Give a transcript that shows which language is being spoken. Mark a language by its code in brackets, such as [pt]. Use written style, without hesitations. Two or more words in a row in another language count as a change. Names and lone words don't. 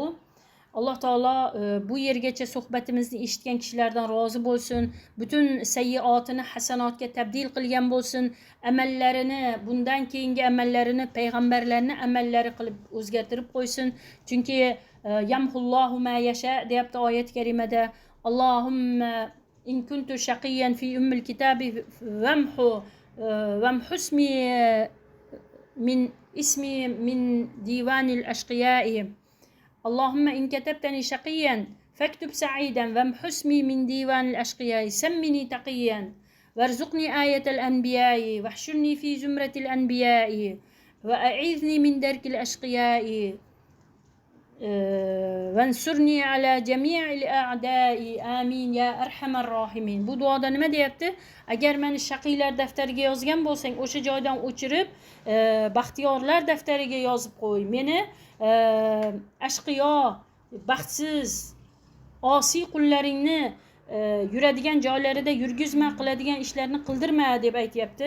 [uz] Alloh taolo bu yergacha suhbatimizni eshitgan kishilardan rozi bo'lsin. Butun sayyiotini hasanotga tabdil qilgan bo'lsin. Amallarini, bundan keyingi amallarini payg'ambarlarning amallari qilib o'zgartirib qo'ysin. Chunki [ar] يمحو الله ما يشاء [uz] deyapti oyat karimada. [ar] اللهم إن كنت شقيا في أم الكتاب فامح اسمي من ديوان الأشقياء. اللهم إن كتبتني شقيا فاكتب سعيدا وامح اسمي من ديوان الأشقياء سمني تقيا وارزقني آية الأنبياء واحشرني في زمرة الأنبياء وأعيذني من درك الأشقياء وانصرني على جميع الأعداء آمين يا أرحم الراحمين. [uz] Bu duoda nima deyapti? Agar meni shaqiylar daftariga yozgan bo'lsang, o'sha joydan o'chirib baxtiyorlar daftariga yozib qo'y. Meni ashqiyo, baxtsiz, osiy qullaringni yuradigan joylarida yurgizma, qiladigan ishlarni qildirma deb aytayapti.